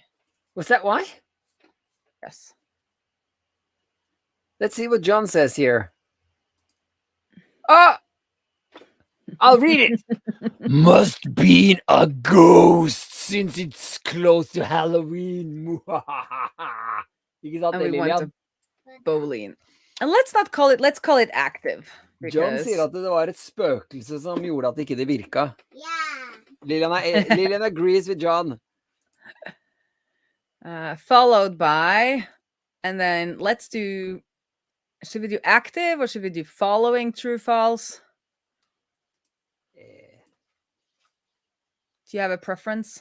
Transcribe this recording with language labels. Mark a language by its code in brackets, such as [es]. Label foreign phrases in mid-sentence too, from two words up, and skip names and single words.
[en] Was that why? Yes. Let's see what John says here. I'll read it. Must be a ghost since it's close to Halloween. [no] Ikke sant, [en] And we Lilian? want a boolean. And let's call it active. [no] John sier at det var et spøkelse som gjorde at ikke det virka. [en] Lilian agrees with John. Followed by, and then let's do, should we do active or should we do following, true, false? Do you have a preference?